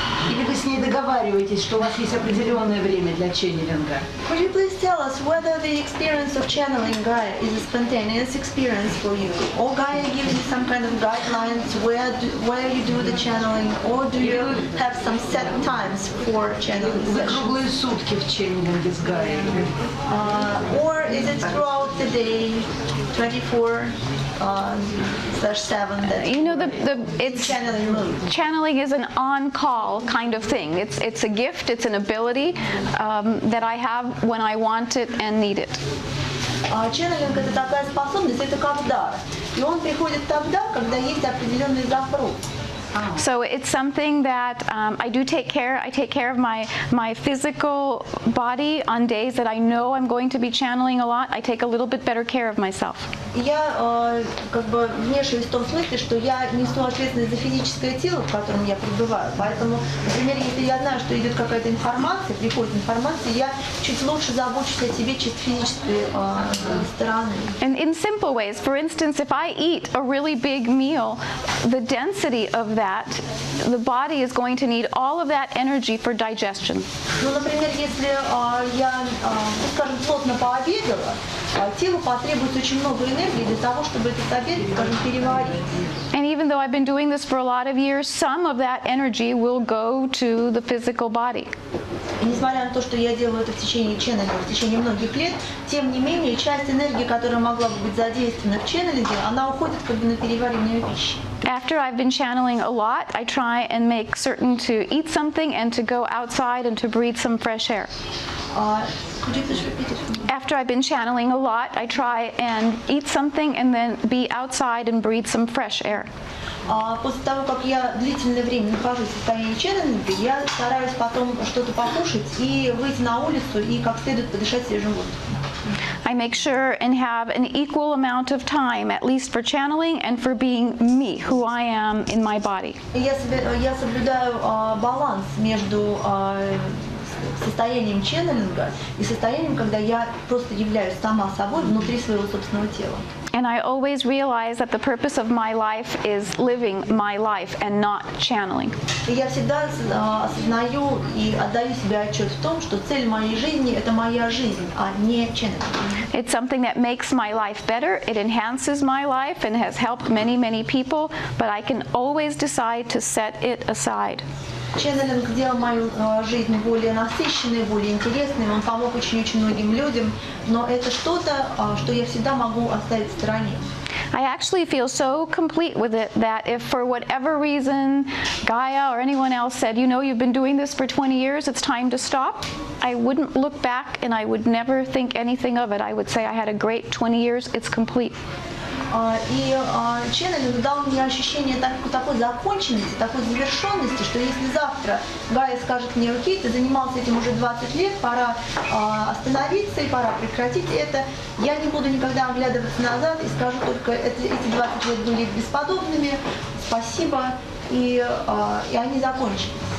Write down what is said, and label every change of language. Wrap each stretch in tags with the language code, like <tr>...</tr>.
<ru>Или вы с ней договариваетесь, что у вас есть определенное время для ченнелинга?</ru> <en>Could you please tell us whether the experience of channeling Gaia is a spontaneous experience for you, or Gaia gives you some kind of guidelines where you do the channeling, or do you have some set times for channeling</en> <ru>Вы круглые сутки в ченнелинге с Гаей?</ru> <en>Or is it throughout the day, 24/7 that You know, it's channeling mode? channeling is an on-call kind of thing. It's a gift. It's an ability that I have when I want it and need it.</en> <ru>Ченнелинг — это такая способность, это как дар. И он приходит тогда, когда есть определенный запрос.</ru> <en>So it's something that I do take care. I take care of my physical body on days that I know I'm going to be channeling a lot. I take a little bit better care of myself.</en> <ru>Я как бы вмешиваюсь в том смысле, что я несу ответственность за физическое тело, в котором я пребываю. Поэтому, например, если я знаю, что идет какая-то информация, приходит информация, я чуть лучше забочусь о себе чисто физической стороны.</ru> <en>And in simple ways, for instance, if I eat a really big meal, the density of that, the body is going to need all of that energy for digestion.</en> <ru>Ну, например, если я, скажем, плотно пообедала, телу потребуется очень много энергии для того, чтобы этот обед, скажем, переварить.</ru> <en>And even though I've been doing this for a lot of years, some of that energy will go to the physical body.</en> <ru>И несмотря на то, что я делаю это в течение ченнелинга, в течение многих лет, тем не менее, часть энергии, которая могла бы быть задействована в ченнелинге, она уходит как бы на переваривание пищи.</ru> <en>After I've been channeling a lot, I try and make certain to eat something and to go outside and to breathe some fresh air. Could you please repeat it for me? After I've been channeling a lot, I try and eat something and then be outside and breathe some fresh air.</en> <ru>После того, как я длительное время нахожусь в состоянии ченнелинга, я стараюсь потом что-то покушать и выйти на улицу и как следует подышать свежим воздухом.</ru> <en>I make sure and have an equal amount of time, at least for channeling and for being me, who I am in my body.</en> <ru>Я соблюдаю баланс между состоянием ченнелинга и состоянием, когда я просто являюсь сама собой внутри своего собственного тела.</ru> <en>And I always realize that the purpose of my life is living my life and not channeling.</en> <ru>И я всегда осознаю и отдаю себе отчет в том, что цель моей жизни – это моя жизнь, а не ченнелинг.</ru> <en>It's something that makes my life better, it enhances my life and has helped many, many people, but I can always decide to set it aside.</en> <ru>Ченнелинг сделал мою жизнь более насыщенной, более интересной, он помог очень-очень многим людям, но это что-то, что я всегда могу оставить в стороне.</ru> <en>I actually feel so complete with it that if for whatever reason Gaia or anyone else said, you know, you've been doing this for 20 years, it's time to stop, I wouldn't look back and I would never think anything of it. I would say I had a great 20 years, it's complete.</en> <ru>И ченнелинг дал мне ощущение такой законченности, такой завершенности, что если завтра Гая скажет мне: окей, ты занимался этим уже 20 лет, пора остановиться и пора прекратить это, я не буду никогда оглядываться назад и скажу только: эти 20 лет были бесподобными, спасибо, и они закончились.</ru>